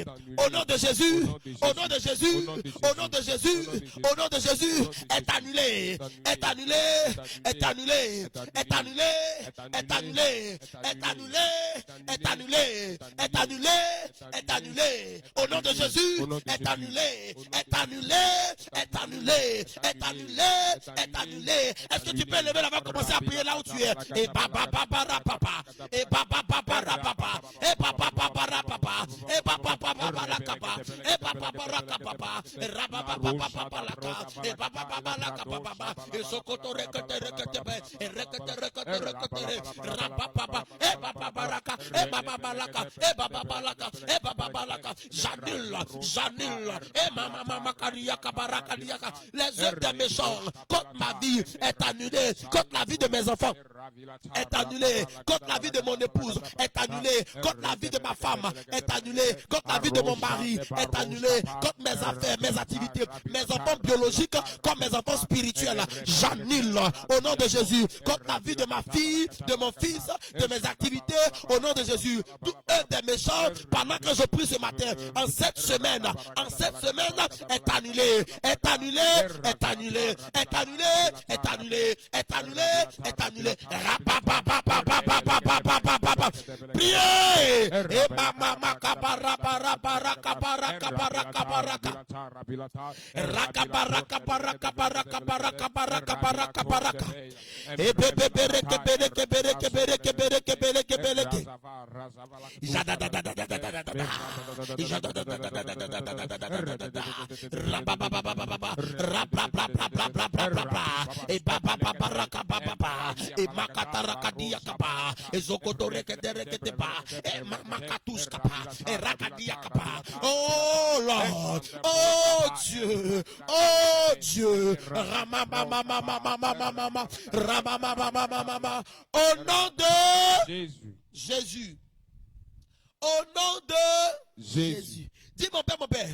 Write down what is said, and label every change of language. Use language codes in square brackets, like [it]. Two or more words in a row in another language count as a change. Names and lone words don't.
[fr] Au nom de Jésus, au nom de Jésus, au nom de Jésus, au nom de Jésus, est annulé, est annulé, est annulé, est annulé, est annulé, est annulé, est annulé, est annulé, est annulé. Au nom de Jésus, est annulé, est annulé, est annulé, est annulé, est annulé. Est-ce que tu peux lever la main, commencer à prier là où tu es? Et papa, papa, papa, et papa, papa, papa, et papa, papa, papa, et papa, papa, papa, et papa, papa, et raba, papa, papa, et papa, papa, papa, et sokoto rekete rekete et rekete rekete rekete raba, papa, et papa, baraka, et papa, balaka, et papa, balaka, et papa, balaka. J'annule, et mama, kariaka, baraka, diaka. Les œuvres des méchants contre ma vie est annulée, contre la vie de mes enfants est annulé, contre la vie de mon épouse est annulé, contre la vie de ma femme est annulé, contre la vie de mon mari est annulé, contre mes affaires, mes activités, mes enfants biologiques comme mes enfants spirituels. J'annule au nom de Jésus, contre la vie de ma fille, de mon fils, de mes activités, au nom de Jésus. Tout œuvre des méchants pendant que je prie ce matin, en cette semaine est annulé, est annulé, est annulé, est annulé, est annulé, est annulé, est annulé. Priez. Et mama kabara bara bara kabara kabara kabaraka. Rakabaraka baraka baraka baraka baraka baraka baraka. Et bebe bereke bereke bereke bereke bereke bereke bereke. Jada da da da da da da da. Jada da da da da da da da da da da. Rababa baba baba. Rabla bla bla bla bla bla bla. Et baba baba raka baba. Et Makatarakadia kapa, Ezokotoreketereketeba, Makatus kapa, Rakadia kapa. [en] Oh Lord, [fr] oh Dieu, oh Dieu, au nom de Jésus. Au nom de Jésus. Dis mon père, mon père.